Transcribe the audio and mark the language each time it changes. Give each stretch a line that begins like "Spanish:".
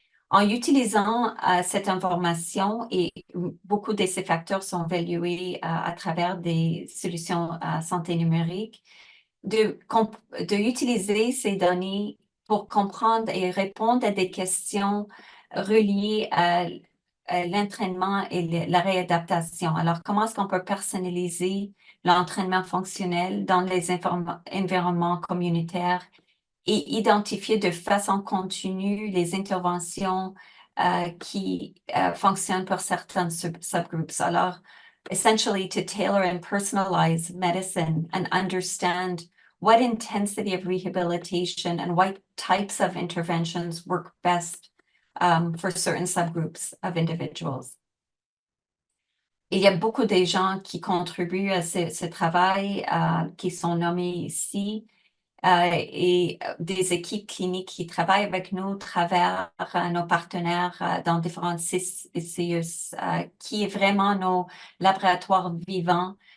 French: En utilisant cette information et beaucoup de ces facteurs sont évalués à travers des solutions santé numérique, d'utiliser ces données pour comprendre et répondre à des questions reliées à l'entraînement et la réadaptation. Alors, comment est-ce qu'on peut personnaliser l'entraînement fonctionnel dans les environnements communautaires et identifier de façon continue les interventions qui fonctionnent pour certains subgroups.
English: Alors, essentially to tailor and personalize medicine and understand what intensity of rehabilitation and what types of interventions work best for certain subgroups of individuals.
French: Il y a beaucoup de gens qui contribuent à ce travail qui sont nommés ici et des équipes cliniques qui travaillent avec nous à travers nos partenaires dans différents CCUS qui est vraiment nos laboratoires vivants.